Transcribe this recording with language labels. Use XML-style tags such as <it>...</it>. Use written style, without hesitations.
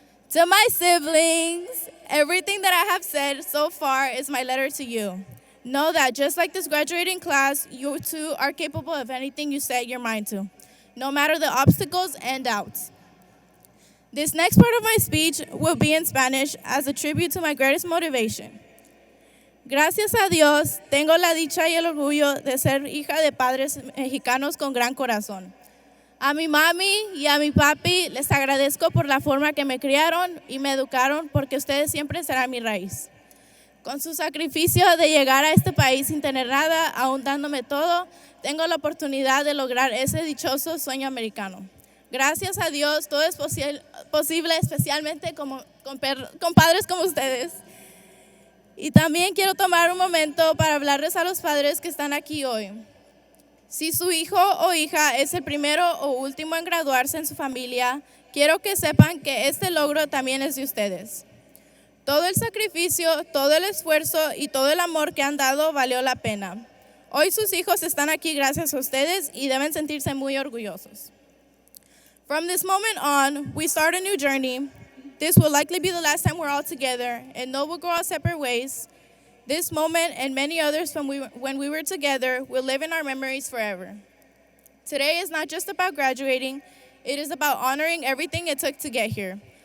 <en>To my siblings, everything that I have said so far is my letter to you. Know that just like this graduating class, you too are capable of anything you set your mind to, no matter the obstacles and doubts. This next part of my speech will be in Spanish as a tribute to my greatest motivation.</en> <es>Gracias a Dios, tengo la dicha y el orgullo de ser hija de padres mexicanos con gran corazón. A mi mami y a mi papi les agradezco por la forma que me criaron y me educaron porque ustedes siempre serán mi raíz. Con su sacrificio de llegar a este país sin tener nada, aún dándome todo, tengo la oportunidad de lograr ese dichoso sueño americano. Gracias a Dios, todo es posible, especialmente con padres como ustedes. Y también quiero tomar un momento para hablarles a los padres que están aquí hoy. Si su hijo o hija es el primero o último en graduarse en su familia, quiero que sepan que este logro también es de ustedes. Todo el sacrificio, todo el esfuerzo y todo el amor que han dado valió la pena. Hoy sus hijos están aquí gracias a ustedes y deben sentirse muy orgullosos.</es> <en>From this moment on, we start a new journey. This will likely be the last time we're all together, and though we'll go our separate ways, this moment and many others when we were together will live in our memories forever. Today is not just about graduating, it is about honoring everything it took to get here.</en>